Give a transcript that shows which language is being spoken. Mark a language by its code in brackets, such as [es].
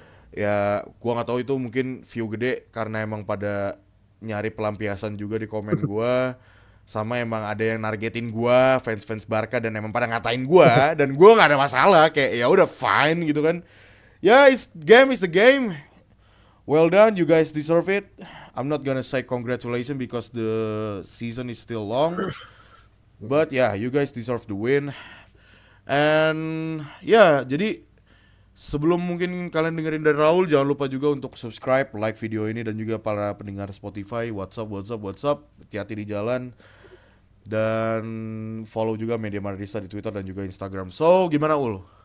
[id] Ya gue nggak tahu itu mungkin view gede karena emang pada nyari pelampiasan juga di komen gue, sama emang ada yang nargetin gue fans Barca dan emang pada ngatain gue dan gue nggak ada masalah, kayak ya udah fine gitu kan. [en] Ya it's the game. Well done, you guys deserve it. I'm not gonna say congratulations because the season is still long. But yeah, you guys deserve the win. [id] And ya, jadi sebelum mungkin kalian dengerin dari Raul, jangan lupa juga untuk subscribe, like video ini, dan juga para pendengar Spotify, WhatsApp, hati-hati di jalan. Dan follow juga Media Madridista di Twitter dan juga Instagram. So, gimana Ul?